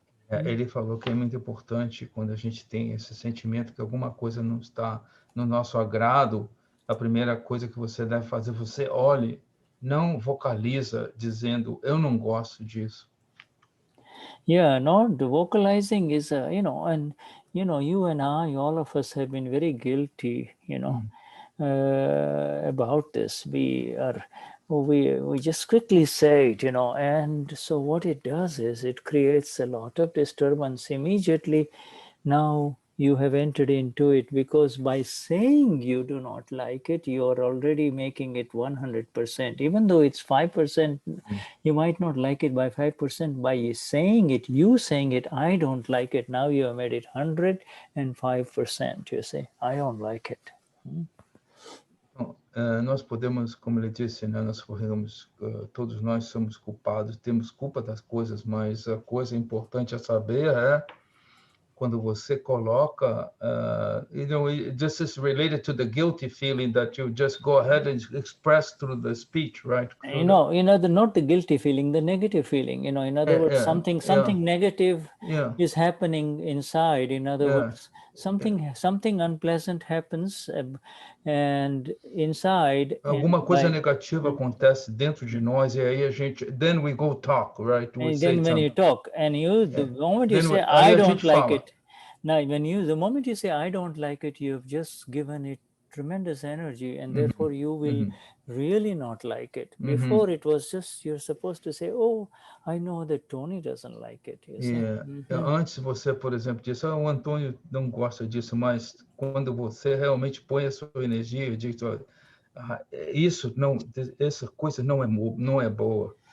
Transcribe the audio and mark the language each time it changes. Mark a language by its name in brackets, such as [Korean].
[Portuguese] Ele falou que é muito importante quando a gente tem esse sentimento que alguma coisa não está no nosso agrado, a primeira coisa que você deve fazer, você olhe, não vocaliza dizendo, eu não gosto disso. [English] Yeah, no, the vocalizing is, and, you and I, all of us have been very guilty, about this. We just quickly say it, and so what it does is it creates a lot of disturbance immediately. Now you have entered into it, because by saying you do not like it, you are already making it 100%. Even though it's 5%, you might not like it by 5%. By saying it, I don't like it, now you have made it 105%. You say, I don't like it. [Portuguese] Nós podemos, como ele disse, né, todos nós somos culpados, temos culpa das coisas, mas a coisa importante a saber é quando você coloca, [English] this is related to the guilty feeling that you just go ahead and express through the speech, right? Not the guilty feeling, the negative feeling. In other words, something negative is happening inside. In other words, something unpleasant happens, and inside. [Portuguese] Alguma coisa negativa acontece dentro de nós, e aí [English] then we go talk, right? And then when you talk, and the moment you say, I don't like it, now the moment you say, I don't like it, you've just given it tremendous energy, and therefore you will really not like it. Uhum. Before it was just you're supposed to say, "Oh, I know that Tony doesn't like it." You see? [Portuguese] Antes você, por exemplo, disse, o Antônio não gosta disso, mas quando você realmente põe a sua energia, diz, olha, isso não, essa coisa não é boa.